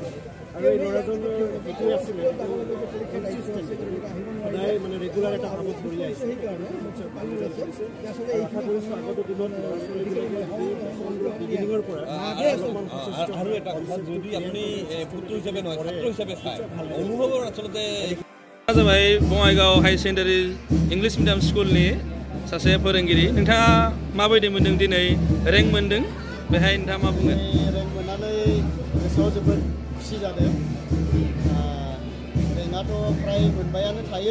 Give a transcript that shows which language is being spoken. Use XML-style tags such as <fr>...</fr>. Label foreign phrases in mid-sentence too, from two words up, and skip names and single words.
<as>আৰু এই ল'ৰাজনৰ এইটোৱে আছিলে সদায় মানে ৰেগুলাৰ এটা কামত কৰি আহিছে, সেইকাৰণে ভাল ৰিজাল্ট কৰিছে। আশা কৰিছোঁ আগতে দিনত ল'ৰা ছোৱালীবিলাকে বিগিনিঙৰ পৰা আৰু এটা কথা, যদি আপুনি পুত্ৰ হিচাপে নহয় ছাত্ৰ হিচাপে চায়, অনুভৱৰ আচলতে</as> <brx>जाबाय बङाइगाव हाई सेकेन्डारि इंलिश मिडियाम स्कुलनि सासे फोरोंगिरि। नोंथाङा माबायदि मोनदों दिनै रेंक मोनदों, बेहाय नोंथाङा मा बुङो? रेंक मोननानै गोसोआव जोबोद खुसि जादों। रेंकआथ' फ्राय मोनबायानो थायो।</brx>